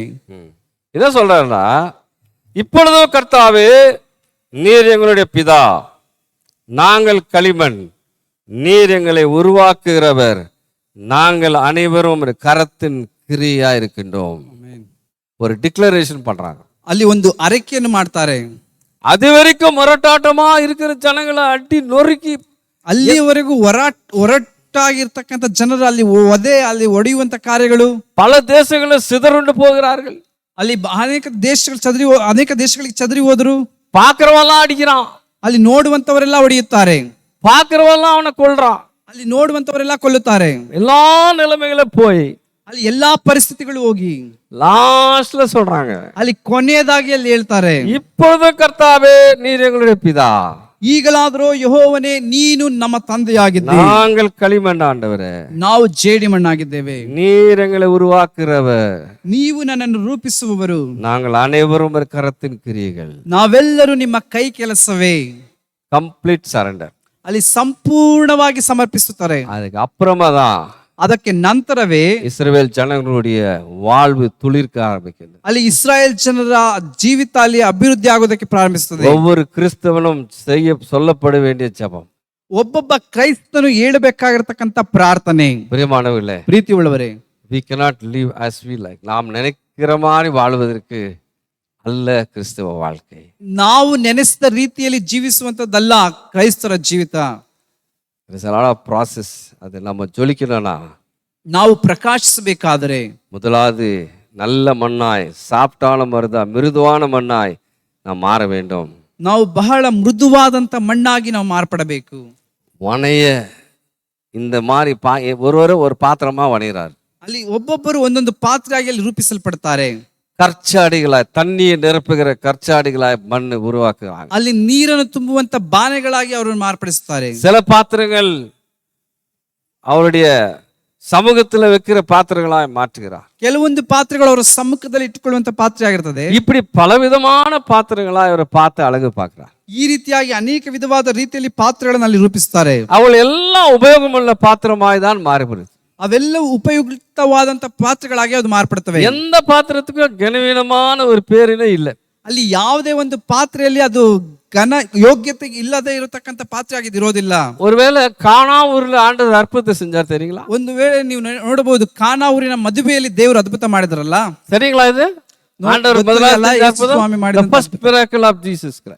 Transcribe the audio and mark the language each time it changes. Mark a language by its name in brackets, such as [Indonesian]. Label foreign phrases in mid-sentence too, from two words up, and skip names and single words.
[Tamil] இதான் சொல்றாருன்னா, இப்பொழுதோ கர்த்தாவே, நீர் எங்களுடைய பிதா, நாங்கள் களிமண், நீர் எங்களை உருவாக்குகிறவர், நாங்கள் அனைவரும் கரத்தின் கிரியா இருக்கின்றோம். ஒரு டிக்ளரேஷன் பண்றாங்க. [Kannada] ಅಲ್ಲಿ ಒಂದು ಅರಿಕೆಯನ್ನು ಮಾಡ್ತಾರೆ. [Tamil] அது வரைக்கும் முரட்டாட்டமா இருக்கிற ஜனங்களை அடி நொறுக்கி, [Kannada] ಅಲ್ಲಿವರೆಗೂ ಒರಟಾಗಿರ್ತಕ್ಕಂಥ ಜನರು ಅಲ್ಲಿ ಅಲ್ಲಿ ಒಡೆಯುವಂತ ಕಾರ್ಯಗಳು, [Tamil] பல தேசங்களில் சிதறுண்டு போகிறார்கள். [Kannada] ಅಲ್ಲಿ ಅನೇಕ ದೇಶಗಳಿಗೆ ಚದರಿ ಹೋದ್ರು. [Tamil] பாக்குறவெல்லாம் அடிக்கிறான், [Kannada] ಅಲ್ಲಿ ನೋಡುವಂತವರೆಲ್ಲ ಹೊಡೆಯುತ್ತಾರೆ. [Tamil] பாக்குறவெல்லாம் அவனை கொல்றான், [Kannada] ಅಲ್ಲಿ ನೋಡುವಂತವರೆಲ್ಲ ಕೊಲ್ಲುತ್ತಾರೆ. [Tamil] எல்லா நிலைமைகளும் போய் [Kannada] ಅಲ್ಲಿ ಎಲ್ಲಾ ಪರಿಸ್ಥಿತಿಗಳು ಹೋಗಿ [Tamil] லாஸ்ட்ல சொல்றாங்க, [Kannada] ಅಲ್ಲಿ ಕೊನೆಯದಾಗಿ ಅಲ್ಲಿ ಹೇಳ್ತಾರೆ, [Tamil] இப்பொழுது கர்த்தாவே, நீர் எங்களுடைய பிதா, [Kannada] ಈಗಲಾದರೂ ಯೆಹೋವನೇ, ನೀನು ನಮ್ಮ ತಂದೆಯಾಗಿದ್ದೆ, [Tamil] நாங்கள் களிமண் ஆண்டவரே, [Kannada] ನಾವು ಜೇಡಿಮಣ್ಣಾಗಿದ್ದೇವೆ, [Tamil] நீர் எங்களை உருவாக்குறவர், [Kannada] ನೀವು ನನ್ನನ್ನು ರೂಪಿಸುವವರು, [Tamil] நாங்கள் அனைவரும் கரத்தின் கிரியைகள். [Kannada] ನಾವೆಲ್ಲರೂ ನಿಮ್ಮ ಕೈ ಕೆಲಸವೇ. [English] complete surrender. [Kannada] ಅಲ್ಲಿ ಸಂಪೂರ್ಣವಾಗಿ ಸಮರ್ಪಿಸುತ್ತಾರೆ. [Tamil] அதுக்கு அப்புறமா தான் [Kannada] ಅದಕ್ಕೆ ನಂತರವೇ [Tamil] இஸ்ரவேல் ஜனங்களுடைய வாழ்வு துளிர்க்க ஆரம்பிக்கிறது. [Kannada] ಅಲ್ಲಿ ಇಸ್ರಾಯೇಲ್ ಜನರ ಜೀವಿತ ಅಲ್ಲಿ ಅಭಿವೃದ್ಧಿ ಆಗೋದಕ್ಕೆ ಪ್ರಾರಂಭಿಸುತ್ತದೆ. [Tamil] ஒவ்வொரு கிறிஸ்தவனும் சொல்லப்பட வேண்டிய ஜெபம், [Kannada] ಒಬ್ಬೊಬ್ಬ ಕ್ರೈಸ್ತನು ಹೇಳಬೇಕಾಗಿರತಕ್ಕಂತ ಪ್ರಾರ್ಥನೆ. [Tamil] பிரியமானவர்களே, [Kannada] ಪ್ರೀತಿ ಉಳ್ಳವರೇ, [English] we cannot live as we like. [Tamil] நாம் நினைக்கிற மாதிரி வாழ்வதற்கு அல்ல கிறிஸ்தவ வாழ்க்கை. [Kannada] ನಾವು ನೆನೆಸಿದ ರೀತಿಯಲ್ಲಿ ಜೀವಿಸುವಂತದ್ದಲ್ಲ ಕ್ರೈಸ್ತರ ಜೀವಿತ. [English] There is a lot of process. [Tamil] அது நம்ம ஜொலிக்கணும்னா, [Kannada] ನಾವು ಪ್ರಕಾಶಿಸಬೇಕಾದರೆ [Tamil] முதலாவது நல்ல மண்ணாய், சாப்பிட்டாலும் வருதா மிருதுவான மண்ணாய் நாம் மாற வேண்டும். [Kannada] ನಾವು ಬಹಳ ಮೃದುವಾದಂತ ಮಣ್ಣಾಗಿ ನಾವು ಮಾರ್ಪಡಬೇಕು. [Tamil] வனைய இந்த மாதிரி ஒரு பாத்திரமா வணைகிறார். [Kannada] ಅಲ್ಲಿ ಒಬ್ಬೊಬ್ಬರು ಒಂದೊಂದು ಪಾತ್ರೆಯಾಗಿ ಅಲ್ಲಿ ರೂಪಿಸಲ್ಪಡ್ತಾರೆ. [Tamil] கற்சாடிகளாய், தண்ணியை நிரப்புகிற கற்சாடிகளாய் மண் உருவாக்குறாங்க. [Kannada] ಅಲ್ಲಿ ನೀರನ್ನು ತುಂಬುವಂತ ಬಾನೆಗಳಾಗಿ ಅವರನ್ನು ಮಾರ್ಪಡಿಸುತ್ತಾರೆ. [Tamil] சில பாத்திரங்கள் அவருடைய சமூகத்துல வைக்கிற பாத்திரங்களாய் மாற்றுகிறார். [Kannada] ಕೆಲವೊಂದು ಪಾತ್ರೆಗಳು ಅವರ ಸಮ್ಮುಖದಲ್ಲಿ ಇಟ್ಟುಕೊಳ್ಳುವಂತ ಪಾತ್ರೆ ಆಗಿರ್ತದೆ. [Tamil] இப்படி பலவிதமான பாத்திரங்களாய் அவரை பார்த்து அழகு பார்க்கிறார். [Kannada] ಈ ರೀತಿಯಾಗಿ ಅನೇಕ ವಿಧವಾದ ರೀತಿಯಲ್ಲಿ ಪಾತ್ರೆಗಳನ್ನು ಅಲ್ಲಿ ರೂಪಿಸ್ತಾರೆ. [Tamil] அவள் எல்லாம் உபயோகமுள்ள பாத்திரமாய் தான் மாறிபடுது. [Kannada] ಅವೆಲ್ಲವೂ ಉಪಯುಕ್ತವಾದಂತ ಪಾತ್ರೆಗಳಾಗಿ ಅದು ಮಾರ್ಪಡ್ತವೆ. [Tamil] எந்த பாத்திரத்துக்கும் கனவீனமான ஒரு பேரினே இல்லை. [Kannada] ಅಲ್ಲಿ ಯಾವುದೇ ಒಂದು ಪಾತ್ರೆಯಲ್ಲಿ ಅದು ಘನ ಯೋಗ್ಯತೆ ಇಲ್ಲದೆ ಇರತಕ್ಕಂತ ಪಾತ್ರೆ ಆಗಿರೋದಿಲ್ಲ. [Tamil] ஒருவேளை கானா ஊர்ல ஆண்டவர் அற்புதத்தை செஞ்சார் தெரியுங்களா? [Kannada] ಒಂದು ವೇಳೆ ನೀವು ನೋಡಬಹುದು ಕಾನಾ ಊರಿನ ಮದುವೆಯಲ್ಲಿ ದೇವರು ಅದ್ಭುತ ಮಾಡಿದ್ರಲ್ಲ. [Tamil] சரிங்களா? இது ஆண்டவர் முதலாவது அற்புதம், [English] first miracle of Jesus Christ.